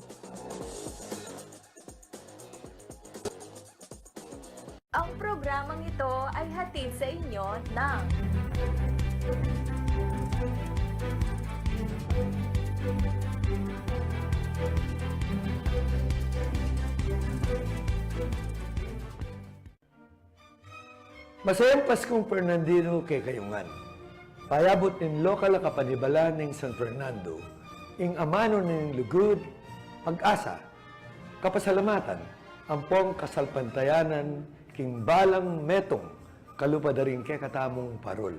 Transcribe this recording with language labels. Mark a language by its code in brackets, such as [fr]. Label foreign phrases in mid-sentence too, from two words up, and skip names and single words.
[tl] Ang programang ito ay hatid sa inyo ng [pam] Masayang Paskong Fernandino kay Kayungan. Payabot ng lokal na kapanibala ng San Fernando, ing amano ng lugod, pag-asa, kapasalamatan, ampong kasalpantayanan, king balang metong, kalupadaring kay katamong parol.